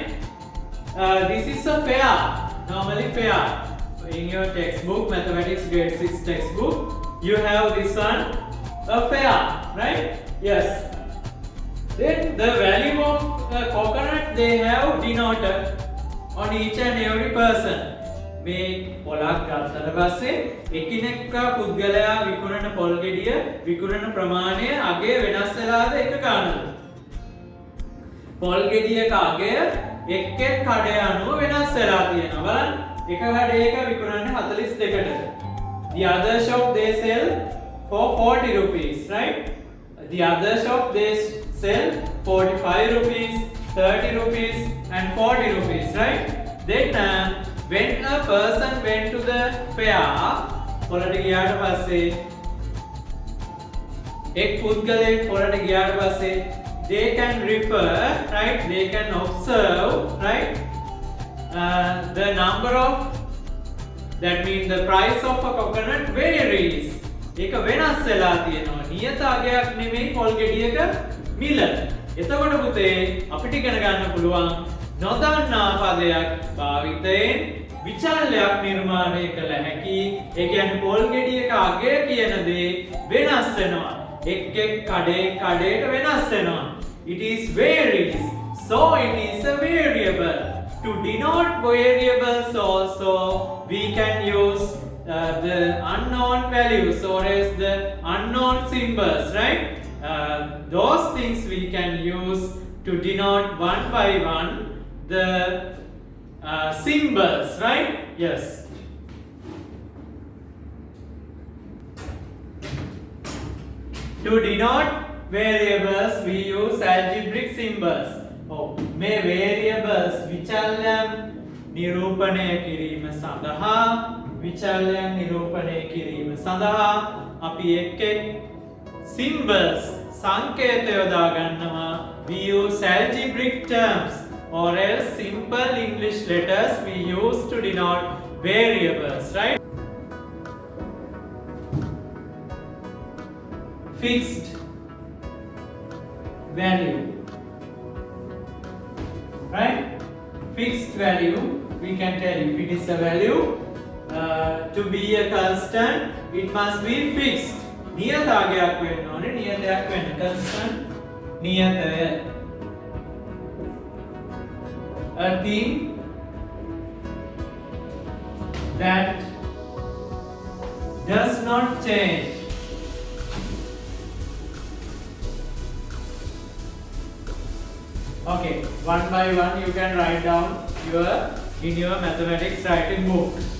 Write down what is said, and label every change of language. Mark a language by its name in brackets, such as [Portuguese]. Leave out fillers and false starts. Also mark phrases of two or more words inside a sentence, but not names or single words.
[English] This is a fair, normally fair. In your textbook, mathematics grade 6 textbook, you have this one, a fair, right? Yes. Then the value of coconut they have denoted on each and every person. [Sinhala] මේ පොලක් ගත්තට පස්සේ එකිනෙක පුද්ගලයා විකුණන පොල් ගෙඩිය විකුණන ප්‍රමාණය අගය වෙනස් වෙලාද එක ගන්නද? පොල් ගෙඩියක අගය එක් එක් කඩේ අනුව වෙනස් වෙලා තියෙනවා. බලන්න. එක කඩේක විකුණන්නේ 42කට. [English] The other shop they sell for 40 rupees, right? The other shop they sell 45 rupees, 30 rupees and 40 rupees, right? Then when a person went to the fair, [Sinhala] පොළට ගියාට පස්සේ එක් පුද්ගලයෙක් පොළට ගියාට පස්සේ [English] they can refer, right? They can observe, right? The number of, that means the price of a coconut varies. [Sinhala] ඒක වෙනස් වෙලා තියෙනවා. නියත අගයක් නෙමෙයි පොල් ගෙඩියක මිල. එතකොට පුතේ අපිට ඉගෙන ගන්න පුළුවන් නොදන්නා පදයක් භාවිතයෙන් විචල්‍යයක් නිර්මාණය කළ හැකි. ඒ කියන්නේ පොල් ගෙඩියක අගය කියන දේ වෙනස් වෙනවා. එක් එක් කඩේට වෙනස් වෙනවා. [English] It is varies. So it is a variable. To denote variables also we can use the unknown values or as the unknown symbols, right? Those things we can use to denote one by one the symbols, right? Yes. To denote variables we use algebraic symbols. [Sinhala] මේ variables විචල්‍යයන් නිරූපණය කිරීම සඳහා අපි එක් එක් symbols සංකේත යොදා ගන්නවා. [English] We use algebraic terms or else simple English letters we use to denote variables, right? Fixed value, right? Fixed value, we can tell if it is a value to be a constant, it must be fixed. [Sinhala] නියත අගයක් වෙන්න ඕනේ. නියතයක් වෙන්න constant නියතය. [English] A thing that does not change. Okay, one by one you can write down in your mathematics writing book.